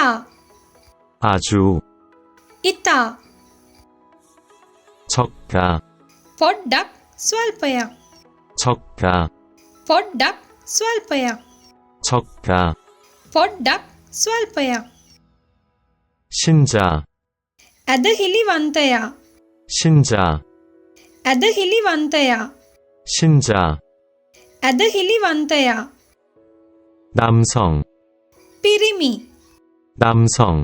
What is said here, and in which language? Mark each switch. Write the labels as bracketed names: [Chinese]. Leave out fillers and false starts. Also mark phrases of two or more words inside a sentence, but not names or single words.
[Korean] 아주. [Sinhala] ඉතා. [Korean] 적다, [Sinhala] පොඩ්ඩක් ස්වල්පයක්. [Korean] 적다, [Sinhala] පොඩ්ඩක් ස්වල්පයක්. [Korean] 적다. [Sinhala] පොඩ්ඩක් ස්වල්පයක්. [Korean] 신자, [Sinhala] ඇදහිලිවන්තයා. [Korean] 신자, [Sinhala] ඇදහිලිවන්තයා. [Korean] 신자. [Sinhala] ඇදහිලිවන්තයා. [Korean] 남성, [Sinhala] පිරිමි. [Korean] 남성,